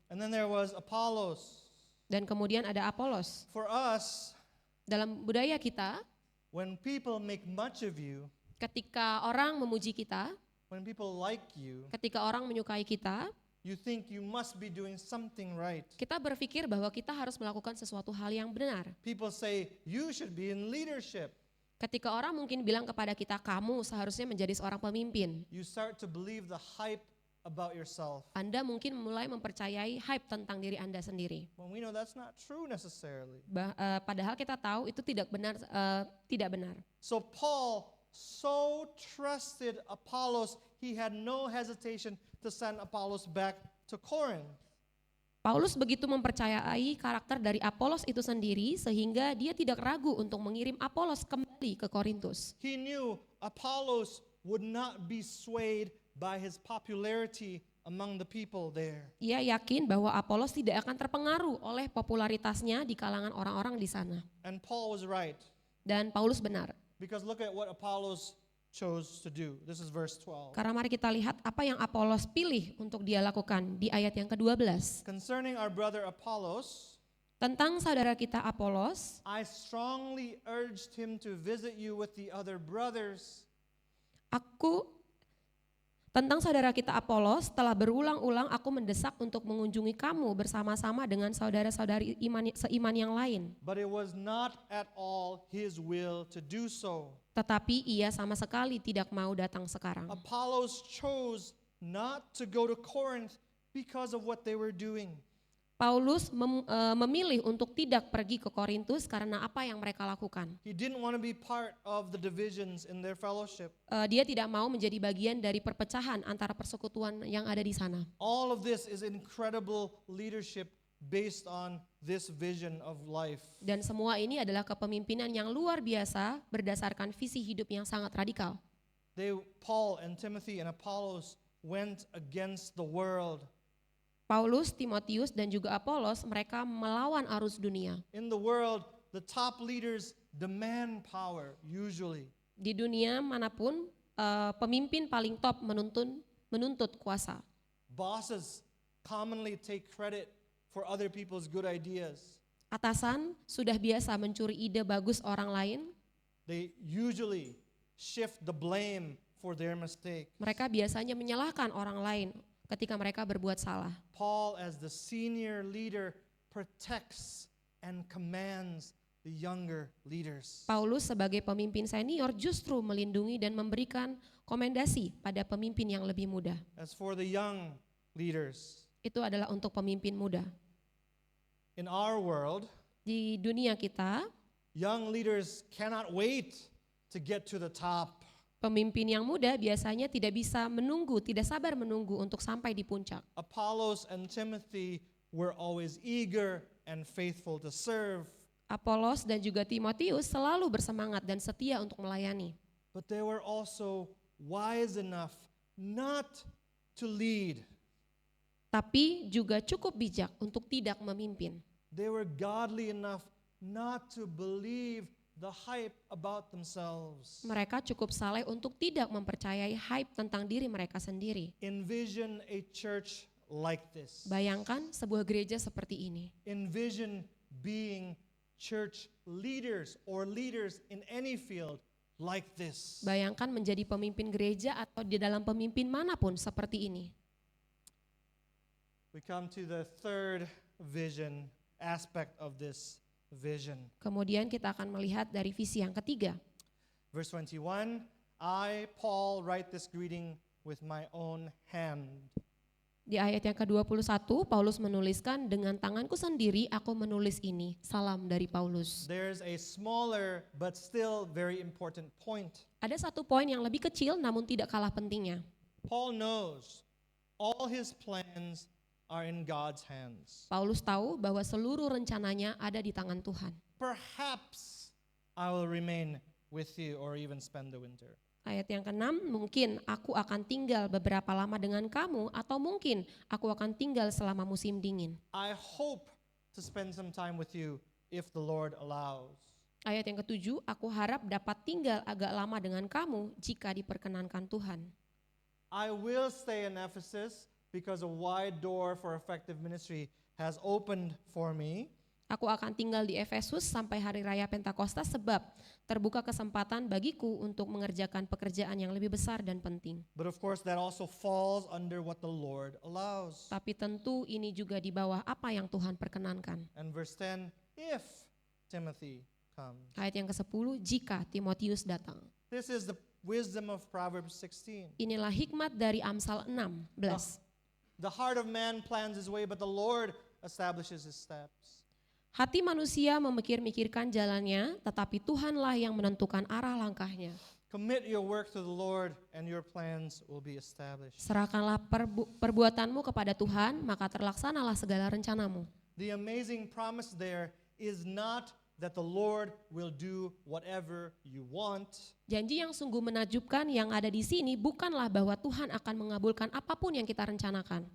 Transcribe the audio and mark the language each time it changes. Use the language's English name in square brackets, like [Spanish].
[English] And then there was Apollos. [Indonesian] Dan kemudian ada Apolos. [English] For us, [Indonesian] Dalam budaya kita, [English] when people make much of you, [Indonesian] ketika orang memuji kita, [English] when people like you, [Indonesian] ketika orang menyukai kita, [English] you think you must be doing something right. [Indonesian] kita berpikir bahwa kita harus melakukan sesuatu hal yang benar. [English] People say you should be in leadership. [Indonesian] Ketika orang mungkin bilang kepada kita, kamu seharusnya menjadi seorang pemimpin. [English] You start to believe the hype about yourself. [Indonesian] Anda mungkin mulai mempercayai hype tentang diri Anda sendiri. [English] When we know that's not true necessarily. [Indonesian] Padahal kita tahu itu tidak benar. [English] So Paul so trusted Apollos, he had no hesitation to send Apollos back to Corinth. [Indonesian] Paulus begitu mempercayai karakter dari Apolos itu sendiri sehingga dia tidak ragu untuk mengirim Apolos kembali ke Korintus. [English] He knew Apollos would not be swayed by his popularity among the people there. [Indonesian] Ia yakin bahwa Apolos tidak akan terpengaruh oleh popularitasnya di kalangan orang-orang di sana. [English] And Paul was right, [Indonesian] Dan Paulus benar. [English] because look at what Apollos chose to do. This is verse 12. [Indonesian] Karena mari kita lihat apa yang Apolos pilih untuk dia lakukan di ayat yang ke-12. [English] Concerning our brother Apollos, [Indonesian] Tentang saudara kita Apolos, [English] I strongly urged him to visit you with the other brothers. [Indonesian] Tentang saudara kita Apolos, telah berulang-ulang aku mendesak untuk mengunjungi kamu bersama-sama dengan saudara-saudari seiman yang lain. [English] But it was not at all his will to do so. [Indonesian] Tetapi ia sama sekali tidak mau datang sekarang. [English] Apollos chose not to go to Corinth because of what they were doing. [Indonesian] Paulus memilih untuk tidak pergi ke Korintus karena apa yang mereka lakukan. [English] He didn't want to be part of the divisions in their fellowship. [Indonesian] Dia tidak mau menjadi bagian dari perpecahan antara persekutuan yang ada di sana. [English] All of this is incredible leadership based on this vision of life. [Indonesian] Dan semua ini adalah kepemimpinan yang luar biasa berdasarkan visi hidup yang sangat radikal. [English] Paul and Timothy and Apollos went against the world. [Indonesian] Paulus, Timotius, dan juga Apolos, mereka melawan arus dunia. [English] In the world, the top leaders demand power, usually. [Indonesian] Di dunia manapun, pemimpin paling top menuntut kuasa. [English] Bosses commonly take credit for other people's good ideas. [Indonesian] Atasan sudah biasa mencuri ide bagus orang lain. [English] They usually shift the blame for their mistake. [Indonesian] Mereka biasanya menyalahkan orang lain ketika mereka berbuat salah. [English] Paul, as the senior leader, protects and commands the younger leaders. [Indonesian] Paulus sebagai pemimpin senior justru melindungi dan memberikan komendasi pada pemimpin yang lebih muda. [English] As for the young leaders, [Indonesian] Itu adalah untuk pemimpin muda. [English] in our world, [Indonesian] Di dunia kita, [English] young leaders cannot wait to get to the top. [Indonesian] pemimpin yang muda biasanya tidak bisa menunggu, tidak sabar menunggu untuk sampai di puncak. [English] Apollos and Timothy were always eager and faithful to serve, [Indonesian] Apolos dan juga Timotius selalu bersemangat dan setia untuk melayani. [English] but they were also wise enough not to lead. [Indonesian] Tapi juga cukup bijak untuk tidak memimpin. [English] They were godly enough not to believe the hype about themselves. [Indonesian] Mereka cukup saleh untuk tidak mempercayai hype tentang diri mereka sendiri. [English] Envision a church like this. [Indonesian] Bayangkan sebuah gereja seperti ini. [English] Envision being church leaders or leaders in any field like this. [Indonesian] Bayangkan menjadi pemimpin gereja atau di dalam pemimpin manapun seperti ini. [English] We come to the third vision aspect of this vision. [Indonesian] Kemudian kita akan melihat dari visi yang ketiga. [English] Verse 21, I, Paul, write this greeting with my own hand. [Indonesian] Di ayat yang ke-21, Paulus menuliskan, dengan tanganku sendiri aku menulis ini, salam dari Paulus. [English] There's a smaller but still very important point. [Indonesian] Ada satu poin yang lebih kecil namun tidak kalah pentingnya. [English] Paul knows all his plans are in God's hands. [Indonesian] Paulus tahu bahwa seluruh rencananya ada di tangan Tuhan. [English] Perhaps I will remain with you or even spend the winter. [Indonesian] Ayat yang ke-6, mungkin aku akan tinggal beberapa lama dengan kamu atau mungkin aku akan tinggal selama musim dingin. [English] I hope to spend some time with you if the Lord allows. [Indonesian] Ayat yang ke-7, aku harap dapat tinggal agak lama dengan kamu jika diperkenankan Tuhan. [English] I will stay in Ephesus because a wide door for effective ministry has opened for me. [Indonesian] Aku akan tinggal di Efesus sampai hari raya Pentakosta sebab terbuka kesempatan bagiku untuk mengerjakan pekerjaan yang lebih besar dan penting. [English] But of course that also falls under what the Lord allows. [Indonesian] Tapi tentu ini juga di bawah apa yang Tuhan perkenankan. [English] And verse 10, if Timothy comes. [Indonesian] Ayat yang ke-10, jika Timotius datang. [English] This is the wisdom of Proverbs 16. [Indonesian] Inilah hikmat dari Amsal 16. [English] The heart of man plans his way, but the Lord establishes his steps. [Indonesian] Hati manusia memikir-mikirkan jalannya, tetapi Tuhanlah yang menentukan arah langkahnya. [English] Commit your work to the Lord and your plans will be established. [Indonesian] Serahkanlah perbuatanmu kepada Tuhan, maka terlaksanalah segala rencanamu. [English] The amazing promise there is not that the Lord will do whatever you want, [Indonesian] Janji yang sungguh menakjubkan yang ada di sini bukanlah bahwa Tuhan akan mengabulkan apapun yang kita rencanakan.